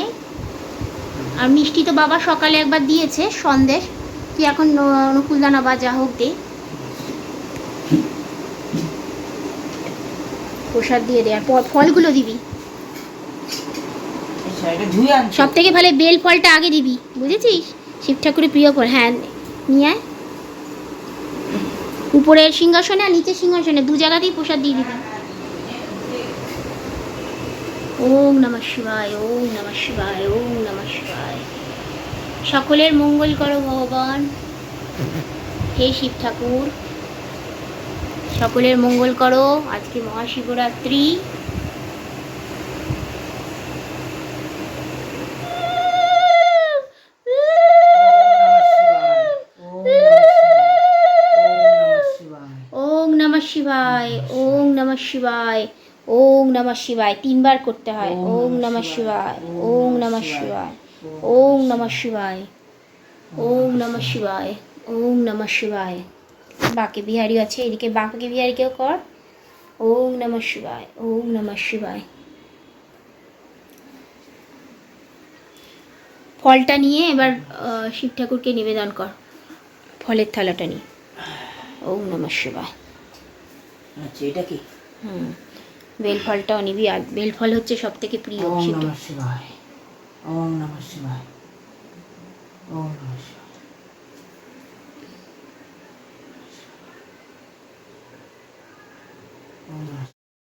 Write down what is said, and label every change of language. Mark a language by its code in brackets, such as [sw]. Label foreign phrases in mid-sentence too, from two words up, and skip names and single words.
[bn] আর মিষ্টি তো বাবা সকালে একবার দিয়েছে, সন্দেশ, তুই এখন নকুলদানা বা যা হোক দে, প্রসাদ দিয়ে দে। আর ফলগুলো দিবি, সব থেকে ভালো বেল ফলটা আগে দিবি, বুঝেছিস? শিব ঠাকুরের প্রিয় ফল। হ্যাঁ, নিয়ে আয়। উপরের সিংহাসনে আর নিচের সিংহাসনে 2 জায়গাতেই প্রসাদ দিয়ে দিবি। [sa] ওম নমঃ শিবায়, ওম নমঃ শিবায়, ওম নমঃ শিবায়। [bn] সকলের মঙ্গল করো ভগবান, হে শিব ঠাকুর, সকলের মঙ্গল করো। আজকে মহাশিবরাত্রি। [sa] ওং নমঃ শিবায়, ওং নমঃ শিবায়, ওং নমঃ শিবায়। [bn] 3 বার করতে হয়। [sa] ওং নমঃ শিবায়, ওং নমঃ শিবায়, ওং নমঃ শিবায়, ওং নমঃ শিবায়, ওং নমঃ শিবায়। [bn] বাঁকে বিহারী আছে, এদিকে বাঁকে বিহারীকেও কর। [sa] ওং নমঃ শিবায়, ওং নমঃ শিবায়, [bn] ফলটা নিয়ে এবার শিব ঠাকুরকে নিবেদন কর, ফলের থালাটা নিয়ে। [sa] ওম নমঃ শিবায়। [bn] আচ্ছা, এটা কি? বেল ফলটাও নিবি, আর বেল ফল হচ্ছে সব থেকে প্রিয় [sa] ওম শিব। নমঃ শিবায়, ওম নমঃ শিবায়, ওম নমঃ শিবায়, ওম নমঃ